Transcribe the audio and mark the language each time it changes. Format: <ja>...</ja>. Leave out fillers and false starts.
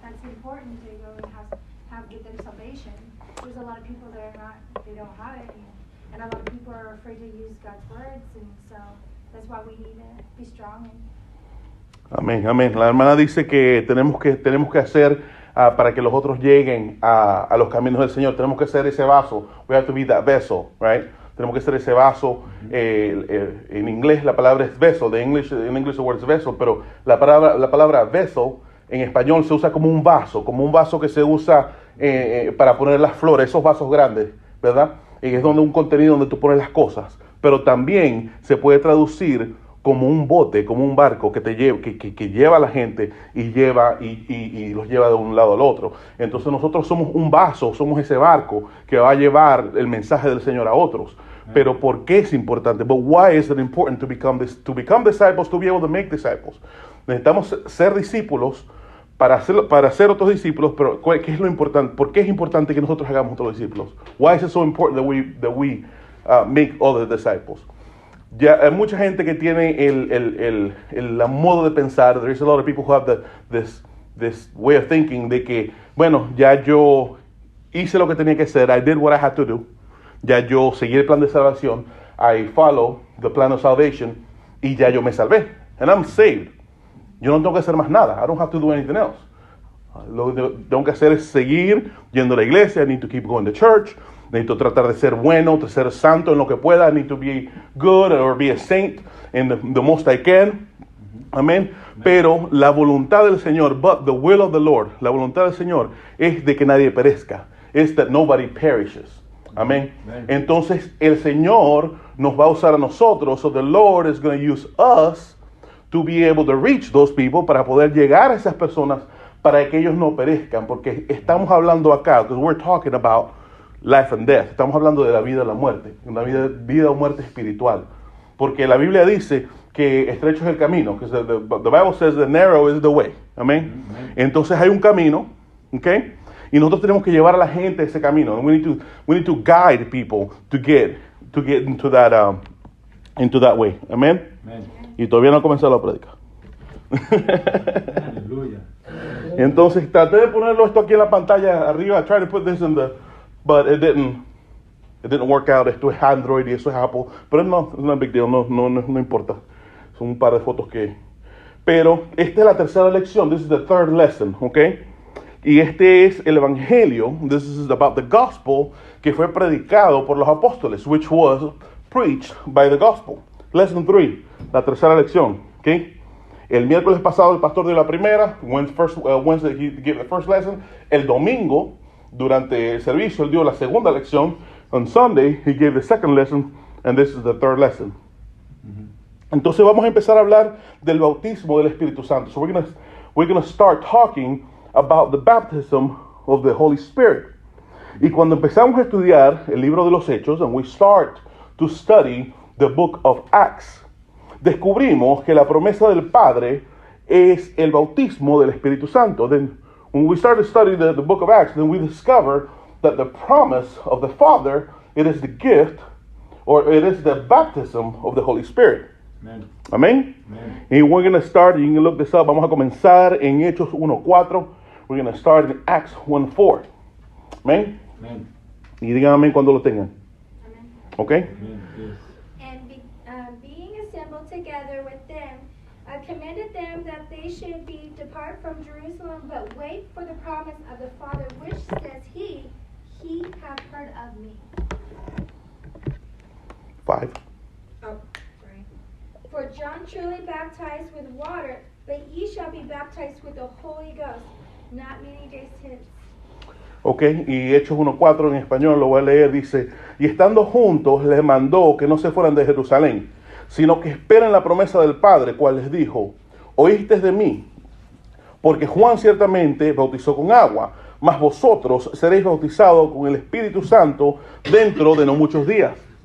<en>That's important to go and get them salvation. There's a lot of people that they don't have it, and a lot of people are afraid to use God's words, and so that's why we need to be strong and</en> <es>amén, amén. La hermana dice que tenemos que hacer para que los otros lleguen a los caminos del Señor. Tenemos que ser ese vaso.</es> <en>We have to be that vessel, right?</en> <es>Tenemos que ser ese vaso. En inglés la palabra es vessel.</es> <en>In English the word is vessel.</en> <es>Pero la palabra vessel en español se usa como un vaso que se usa para poner las flores, esos vasos grandes, ¿verdad? Y es un contenido donde tú pones las cosas. Pero también se puede traducir como un bote, como un barco que lleva a la gente y los lleva de un lado al otro. Entonces nosotros somos un vaso, somos ese barco que va a llevar el mensaje del Señor a otros. Pero ¿por qué es importante?</es> <en>But why is it important to become disciples, to be able to make disciples?</en> <es>Necesitamos ser discípulos para ser otros discípulos, pero ¿qué es lo importante? ¿Por qué es importante que nosotros hagamos otros discípulos?</es> <en>Why is it so important that we make other disciples?</en> <es>Ya hay mucha gente que tiene el modo de pensar.</es> <en>There's a lot of people who have this way of thinking</en> <es>de que, bueno, ya yo hice lo que tenía que hacer.</es> <en>I did what I had to do.</en> <es>Ya yo seguí el plan de salvación.</es> <en>I follow the plan of salvation.</en> <es>Y ya yo me salvé.</es> <en>And I'm saved.</en> <es>Yo no tengo que hacer más nada.</es> <en>I don't have to do anything else.</en> <es>Lo que tengo que hacer es seguir yendo a la iglesia.</es> <en>I need to keep going to church.</en> <es>Necesito tratar de ser bueno, de ser santo en lo que pueda.</es> <en>I need to be good or be a saint in the most I can.</en> <es>Amén. Pero la voluntad del Señor,</es> <en>but the will of the Lord,</en> <es>la voluntad del Señor es de que nadie perezca.</es> <en>Is that nobody perishes.</en> <es>Amén. Entonces el Señor nos va a usar a nosotros.</es> <en>So the Lord is going to use us to be able to reach those people,</en> <es>para poder llegar a esas personas, para que ellos no perezcan. Porque estamos hablando acá,</es> <en>because we're talking about life and death.</en> <es>Estamos hablando de la vida y la muerte, una vida o muerte espiritual. Porque la Biblia dice que estrecho es el camino, que</es> <en>the Bible says the narrow is the way.</en> <es>Amén. Entonces hay un camino, ¿okay? Y nosotros tenemos que llevar a la gente a ese camino.</es> <en>And we need to guide people to get into that way.</en> <es>Amén. Y todavía no ha comenzado la prédica. Aleluya. Entonces traté de ponerlo esto aquí en la pantalla arriba.</es> <en>I tried to put this but it didn't work out.</en> <es>Esto es Android y eso es Apple. Pero no, es una</es> <en>big deal.</en> <es>No importa. Son un par de fotos que... Pero esta es la tercera lección.</es> <en>This is the third lesson, okay?</en> <es>Y este es el evangelio.</es> <en>This is about the gospel</en> <es>que fue predicado por los apóstoles,</es> <en>which was preached by the gospel. Lesson 3,</en> <es>la tercera lección, okay? El miércoles pasado el pastor dio la primera.</es> <en>Wednesday he gave the first lesson.</en> <es>El domingo, durante el servicio, él dio la segunda lección.</es> <en>On Sunday, he gave the second lesson, and this is the third lesson.</en> <es>Entonces vamos a empezar a hablar del bautismo del Espíritu Santo.</es> <en>So we're gonna start talking about the baptism of the Holy Spirit.</en> <es>Y cuando empezamos a estudiar el libro de los Hechos,</es> <en>and we start to study the book of Acts,</en> <es>descubrimos que la promesa del Padre es el bautismo del Espíritu Santo.</es> <en>Then when we start to study the book of Acts, then we discover that the promise of the Father, it is the gift, or it is the baptism of the Holy Spirit. Amen.</en> <es>Amén.</es> <en>Amen. And we're going to start, you can look this up,</en> <es>vamos a comenzar en Hechos 1:4.</es> <en>We're going to start in Acts 1:4.</en> <es>Amén.</es> <en>Amen.</en> <es>Y digan amén cuando lo tengan.</es> <en>Amen.</en> <es>¿Ok?</es> <en>Amen. Yes. And being assembled together with them, I commanded them that they should depart from Jerusalem, but wait for the promise of the Father, which says he hath heard of me. 5. Oh, sorry. For John truly baptized with water, but ye shall be baptized with the Holy Ghost not many days hence.</en> <es>Ok, y Hechos 1:4 en español lo voy a leer, dice, y estando juntos les mandó que no se fueran de Jerusalén, sino que esperen la promesa del Padre, cual les dijo, oíste de mí, porque Juan ciertamente bautizó con agua, mas vosotros seréis bautizados con el Espíritu Santo dentro de no muchos días.</es>